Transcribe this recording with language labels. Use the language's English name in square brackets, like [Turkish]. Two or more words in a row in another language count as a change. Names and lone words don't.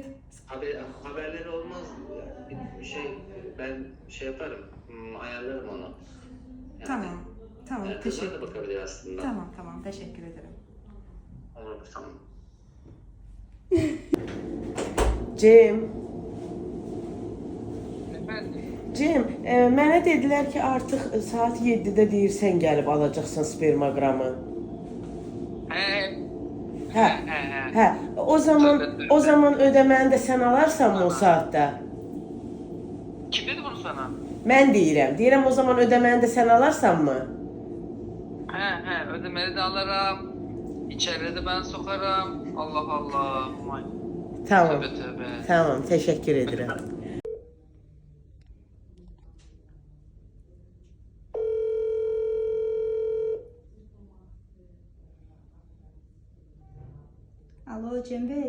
[Turkish] Haberleri olmaz mı? Ben yaparım. Ayarlarım onu. Yani, Tamam. Tamam. Kızlar Teşekkür. da bakabilir aslında. Tamam. Teşekkür ederim. Olur, tamam. Cem, Efendim? Cem, [Azerbaijani] mənə dedilər ki, artıq saat 7-də deyirsən gəlib alacaqsan spermogramı. Hə. O zaman ödəməni də sən alarsan mı o saatdə? [Turkish] Kim dedi bunu sana? [Azerbaijani] Mən deyirəm. Deyirəm o zaman ödəməni də sən alarsan mı? [Turkish] Ödemeyi de alırım. İçeride de ben sokarım. Allah Allah. Aman. Tamam. Tövbe. [Azerbaijani] Tamam, təşəkkür edirəm. [Turkish] Alo Cem Bey.